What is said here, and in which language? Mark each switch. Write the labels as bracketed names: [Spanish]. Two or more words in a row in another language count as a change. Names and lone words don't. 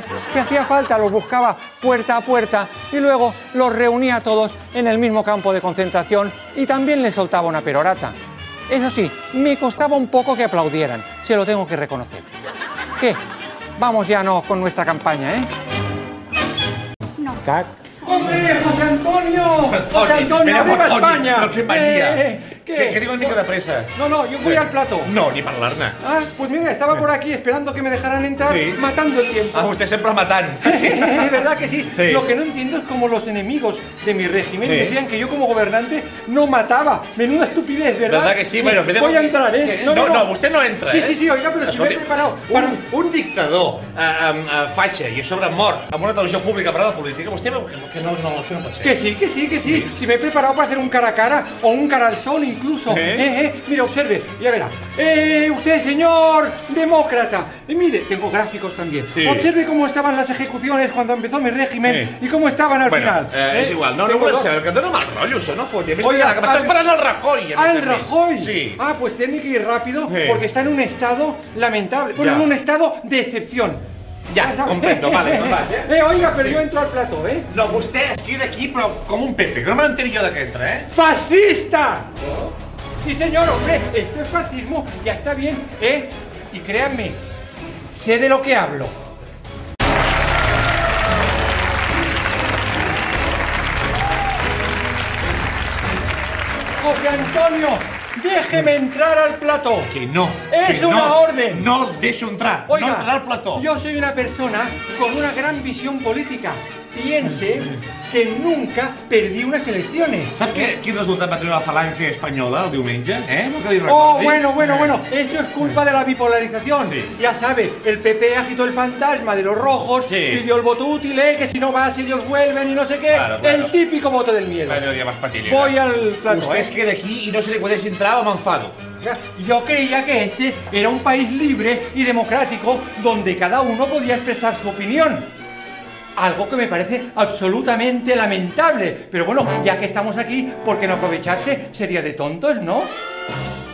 [Spanish] Si hacía falta, los buscaba puerta a puerta y luego los reunía a todos en el mismo campo de concentración y también les soltaba una perorata. Eso sí, me costaba un poco que aplaudieran, se lo tengo que reconocer. ¿Qué? Vamos ya con nuestra campaña, ¿eh? No. ¡Hombre, José Antonio! ¡José Antonio, arriba España! [Catalan] Però què mania? [Spanish] ¿Qué? [Catalan] Que tinc una mica de pressa. [Spanish] No, yo voy al plato. [Catalan] No, ni parlar-ne. [Spanish] Ah, pues mira, estaba por aquí esperando que me dejaran entrar, Sí. matando el tiempo. [Catalan] Ah, vostè sempre matant. [Spanish] ¿Verdad que sí? Sí. Lo que no entiendo es cómo los enemigos de mi régimen Sí. decían que yo como gobernante no mataba. Menuda estupidez, ¿verdad? ¿Verdad que sí? Bueno, voy a entrar, ¿eh? [Catalan] No, vostè no entra, [Spanish] Sí, [Catalan] eh? [Spanish] sí, oiga, pero si me he preparado. [Catalan] Un dictador fatxa i a sobre mort amb una televisió pública per a la política, vostè veu que no, això no pot ser. [Spanish] Que sí. Si me he preparado para hacer un cara a cara o un cara al sol incluso. Mira, observe, ya verá. Usted, señor demócrata. Mire, tengo gráficos también. Sí. Observe cómo estaban las ejecuciones cuando empezó mi régimen y cómo estaban al final. [Catalan] És igual, no [Spanish] Tengo [Catalan] volem [Spanish] dos- [Catalan] saber, que em dóna mal rotllo, això, no foti. A més, [Spanish] Oiga, [Catalan] mira, que m'està esperant el Rajoy. a més el a més. Rajoy. [Spanish] Sí. Ah, pues tiene que ir rápido Sí. porque está en un estado lamentable. Bueno, Ya. en un estado de excepción. [Catalan] Ja, comprendo, vale, doncs vaig, [Spanish] Oiga, pero yo entro al plato, ¿eh? [Catalan] No, vostè es queda aquí, però com un Pepe, que no me n'enteri jo de què entra, eh? [Spanish] ¡Fascista! Sí, señor, hombre, esto es fascismo, ya está bien, ¿eh? Y créanme, sé de lo que hablo. José Antonio, déjeme entrar al plató. [Catalan] Que no. [Spanish] Es que una [Catalan] no, [Spanish] orden. [Catalan] No el deixo entrar. [Spanish] Oiga, [Catalan] no entrarà al plató. [Spanish] yo soy una persona con una gran visión política. Piense que nunca perdí unas elecciones. [Catalan] Sap quin resultat va tenir la falange espanyola el diumenge? No que li [Spanish] Oh, [Catalan] recordi? [Spanish] bueno, eso es culpa de la bipolarización. Sí. Ya sabe, el PP agitó el fantasma de los rojos, Sí. pidió el voto útil, que si no vas ellos vuelven y no sé qué. Claro. El típico voto del miedo. [Catalan] Allò ja vas patillera. [Spanish] Voy al plato, [Catalan] Vostè es queda aquí i no se li podeix entrar o m'enfado. [Spanish] Yo creía que este era un país libre y democrático donde cada uno podía expresar su opinión. Algo que me parece absolutamente lamentable. Pero bueno, ya que estamos aquí, ¿por qué no aprovecharse? Sería de tontos, ¿no?